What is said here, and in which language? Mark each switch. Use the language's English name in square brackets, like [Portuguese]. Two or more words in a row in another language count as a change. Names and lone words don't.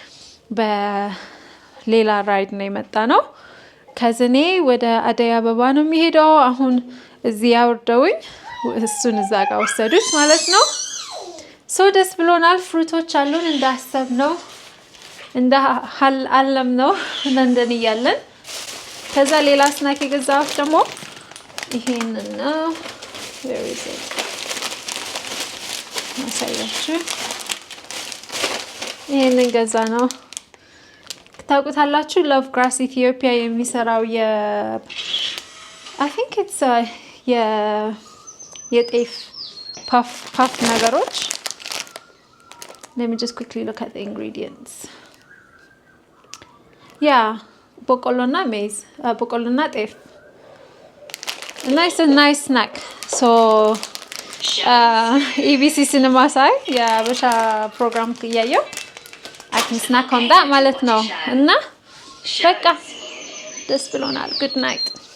[Amharic] በሌላ ራይድ ነው የመጣ ነው። ከዝኔ ወደ አደይ አበባ ነው የሚሄደው። አሁን እዚህ ያወርደውኝ እሱን እዛ ጋር ወሰዱት ማለት ነው። ሶ ደስ ብሎናል። ፍሩቶች አሉን እንዳሰብ ነው እንደ አለም ነው ለንደን እያለን። ከዛ ሌላ ስናክ የገዛሁት ደግሞ ይሄንን ነው። [English] where is it [Amharic] ማሳያችሁ። ይሄንን ገዛ ነው። ታውቁታላችሁ ሎቭ ግራስ ኢትዮጵያ የሚሰራው [English] I think it's [Amharic] የጤፍ ፓፍ ነገሮች። [English] let me just quickly look at the ingredients. [Amharic] በቆሎና ሜዝ በቆሎና ጤፍ [English] nice snack. [Amharic] so EBC ሲኒማ ሳይ የአበሻ ፕሮግራም እያየሁ [English] I can snack on that [Amharic] ማለት ነው። እና በቃ ደስ ብሎናል። [English] good night